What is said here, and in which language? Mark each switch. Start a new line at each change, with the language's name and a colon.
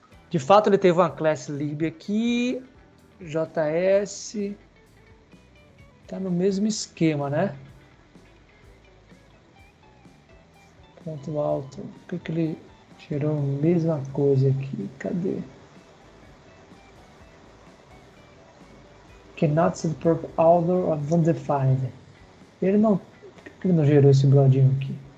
Portuguese: De fato, ele teve uma classe lib aqui. JS. Tá no mesmo esquema, né? Ponto alto. Por que ele gerou a mesma coisa aqui? Cadê?
English: Cannot set proper author of undefined.
Portuguese: Por que ele não gerou esse brodinho aqui?